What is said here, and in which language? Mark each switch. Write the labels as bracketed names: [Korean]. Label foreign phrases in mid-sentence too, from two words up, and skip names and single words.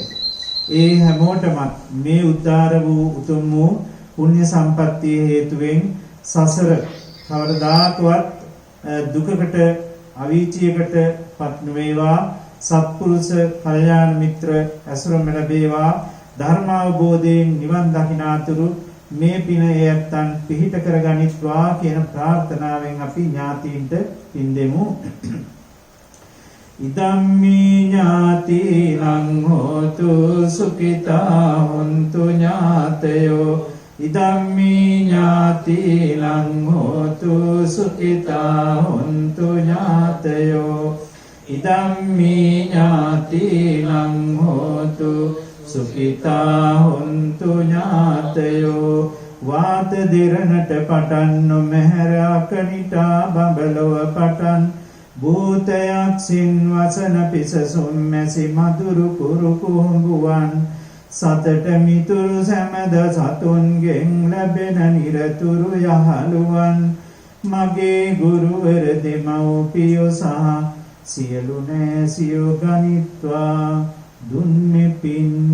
[Sinhala] ඒ හැමෝටම මේ උද්දාර වූ උතුම් වූ පුණ්‍ය සම්පත්තිය හේතුවෙන් සසර කවරදාකවත් දුකකට අවීචියකට පත් නොවේවා. සත්පුරුෂ කල්යාණ මිත්‍ර ඇසුරම ලැබේවා. ධර්ම අවබෝධයෙන් නිවන් දකිනාතුරු මේ පින එයත්න් පිහිට කරගනිත්වා කියන ප්‍රාර්ථනාවෙන් අපි ඥාතීන්ට පින් දෙමු. [Pali] ඉදම්මි ඥාතිනං හෝතු සුඛිතා හොන්තු ඥාතයෝ ඉදම්මි ඥාතිනං හෝතු සුඛිතා හොන්තු ඥාතයෝ ඉදම්මි ඥාතිනං හෝතු සුඛිතා හොන්තු ඥාතයෝ [Sinhala] වාත දිරණට පටන් නොමෙහෙර අකනිටා බඹලොව පටන් භූතයක් සින් වසන පිසසුම් මැසි මధుරු කුරු කුඹුවන් සතට මිතුරු සැමද සතුන්ගෙන් ලැබෙන නිරතුරු යහළුවන් මගේ ගුරුවර දෙමව්පියෝ සහ සියලු නෑසියෝ ගනිත්වා දුන්නේ පින්.